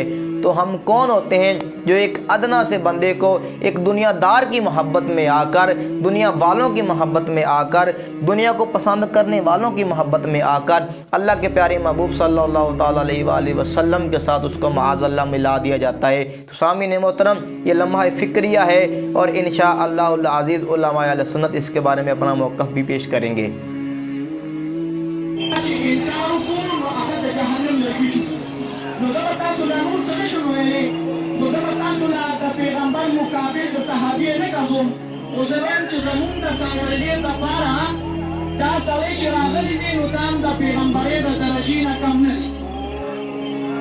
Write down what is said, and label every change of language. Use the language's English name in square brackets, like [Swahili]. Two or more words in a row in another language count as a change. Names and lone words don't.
[Urdu] تو ہم کون ہوتے ہیں جو ایک ادنیٰ سے بندے کو ایک دنیادار کی محبت میں آکر، دنیا والوں کی محبت میں آکر، دنیا کو پسند کرنے والوں کی محبت میں آکر اللہ کے پیارے محبوب [Arabic] صلى الله تعالى عليه وسلم [Urdu] کے ساتھ اس کو معاذ اللہ ملا دیا جاتا ہے. تو سامعین محترم، یہ لمحہ فکریہ ہے اور [Arabic] إن شاء الله العزيز [Urdu] علمائے اہل سنت اس کے بارے میں اپنا موقف بھی پیش کریں گے. [Pashto] نو زما تاسو له نور څه نشم ویلی، نو زما تاسو له د پیغمبر مقابل د صحابي نه کوم، خو زه وایم چې زمونږ د ساولګۍ دپاره دا سړی چې راغلی دی نو دا هم د پیغمبرۍ د درجې نه کم نه دی.